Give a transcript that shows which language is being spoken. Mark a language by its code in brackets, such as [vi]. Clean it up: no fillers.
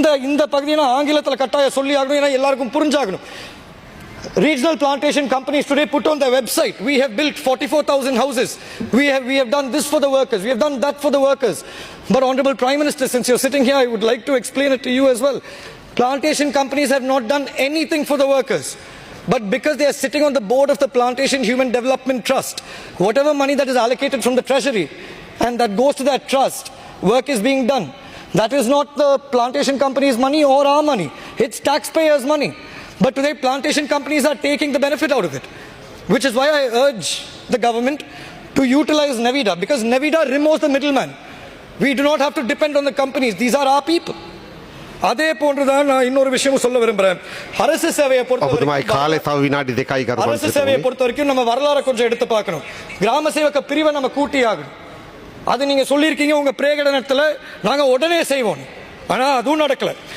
[ta] இந்த பகுதியை ஆங்கிலத்தில் கட்டாயம் சொல்லி ஆகணும், ஏன்னா எல்லாருக்கும் புரிஞ்சாகணும். [en] Regional plantation companies today put on their website, we have built 44,000 houses, we have done this for the workers, we have done that for the workers. But Honorable Prime Minister, since you're sitting here, I would like to explain it to you as well. Plantation companies have not done anything for the workers, but because they are sitting on the board of the Plantation Human Development Trust, whatever money that is allocated from the treasury and that goes to that trust, work is being done. That is not the plantation company's money or our money, it's taxpayers' money. But today plantation companies are taking the benefit out of it, which is why I urge the government to utilize Navida, because Navida removes the middleman. We do not have to depend on the companies, these are our people. [ta] அதே போன்றுதான் நான் இன்னொரு விஷயம் சொல்ல விரும்புறேன். அரசு சேவையை [si] ඔබතුමායි කාලය තව විනාඩි 2යි ගරු [ta] அரசு சேவையை [si] මන්ත්‍රීතුමනි. [ta] பொறுத்த வரைக்கும் நம்ம வரலாறை கொஞ்சம் எடுத்து பார்க்கணும். கிராம சேவக பிரிவை நம்ம கூட்டி ஆகணும். அது நீங்க சொல்லியிருக்கீங்க உங்க பிரகடனத்துல நாங்க உடனே செய்வோம். ஆனா அதுவும் நடக்கல.